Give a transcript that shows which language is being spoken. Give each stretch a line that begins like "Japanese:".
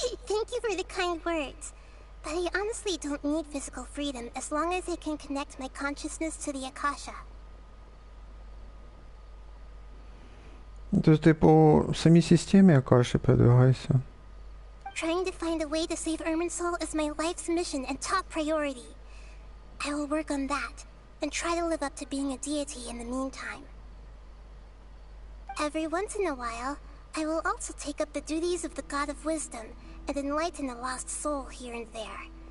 English: Thank you for the kind words. But I honestly don't need physical freedom as long as I can connect my consciousness to the Akasha.
Ukrainian: Тобто ти по самій системі Акаші передвигайся.
English: Trying to find a way to save Irminsul is my life's mission and top priority. I will work on that, and try to live up to being a deity in the meantime. Every once in a while, I will also take up the duties of the God of Wisdom and enlighten a lost soul here and there.